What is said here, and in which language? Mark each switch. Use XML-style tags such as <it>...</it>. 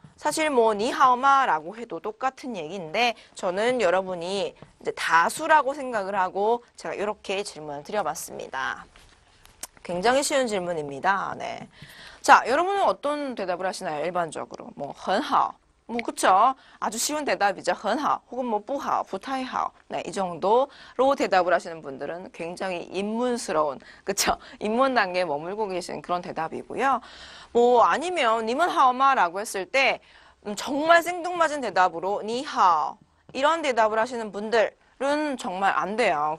<ko>사실 뭐 니하오마 라고 해도 똑같은 얘기인데 저는 여러분이 이제 다수라고 생각을 하고 제가 이렇게 질문을 드려봤습니다. 굉장히 쉬운 질문입니다. 네. 자, 여러분은 어떤 대답을 하시나요? 일반적으로 뭐</ko> <zh>很好.</zh> <ko>뭐 그쵸? 아주 쉬운 대답이죠.</ko> <zh>很好</zh> <ko>혹은 뭐</ko> <zh>不好, 不太好.</zh> <ko>네, 이 정도로 대답을 하시는 분들은 굉장히 입문스러운, 그쵸? 입문 단계에 머물고 계신 그런 대답이고요. 뭐 아니면</ko> <zh>你们好吗?</zh> <ko>라고 했을 때 정말 생뚱맞은 대답으로</ko> <zh>你好</zh> <ko>이런 대답을 하시는 분들은 정말 안 돼요.</ko>